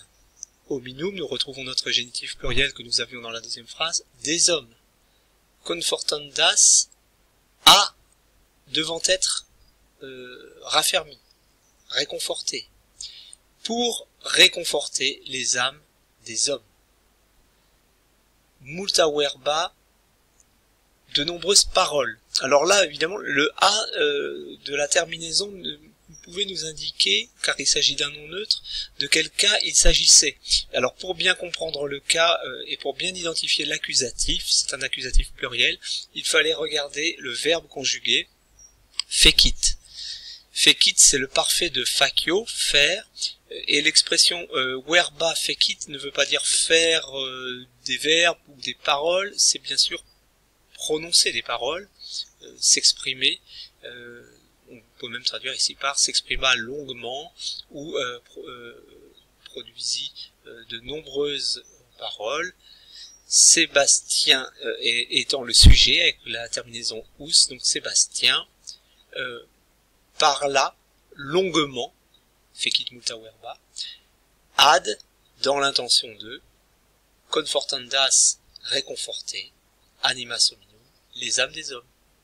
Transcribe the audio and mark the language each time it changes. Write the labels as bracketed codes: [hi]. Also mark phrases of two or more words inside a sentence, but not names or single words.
[fr] Hominum, nous retrouvons notre génitif pluriel que nous avions dans la deuxième phrase, des hommes. Confortandas, à, devant être raffermi, réconforté. Pour réconforter les âmes des hommes. [la] Multa verba, [fr] de nombreuses paroles. Alors là, évidemment, le « a » de la terminaison pouvait nous indiquer, car il s'agit d'un nom neutre, de quel cas il s'agissait. Alors pour bien comprendre le cas et pour bien identifier l'accusatif, c'est un accusatif pluriel, il fallait regarder le verbe conjugué « fecit ». Fecit, c'est le parfait de facio, faire, et l'expression [la] verba fecit [fr] ne veut pas dire faire des verbes ou des paroles, c'est bien sûr prononcer des paroles, s'exprimer, on peut même traduire ici par s'exprima longuement ou produisit de nombreuses paroles. Sébastien étant le sujet avec la terminaison us, donc Sébastien, parla longuement, [la] fecit multa verba, ad, [fr] dans l'intention de, [la] confortandas, réconforter, animas hominum, [fr] les âmes des hommes.